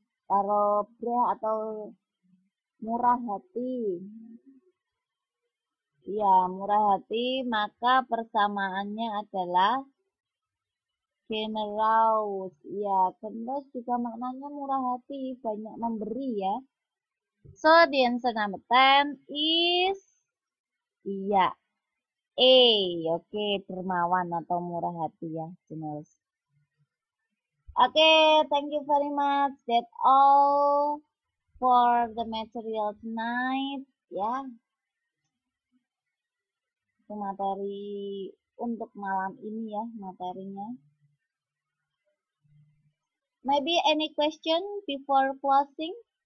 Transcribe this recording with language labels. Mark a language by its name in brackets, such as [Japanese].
[Indonesian] Kalau breh atau murah hati. Ya, murah hati, maka persamaannya adalah generous. Ya, generous juga maknanya murah hati, banyak memberi ya. [English] So, the answer number 10 is iya, A. [Indonesian] Oke, dermawan atau murah hati ya, generous. Oke, [English] thank you very much. That's all for the material tonight. [Indonesian] Ya, itu materi untuk malam ini ya, materinya. [English] Maybe any question before closing?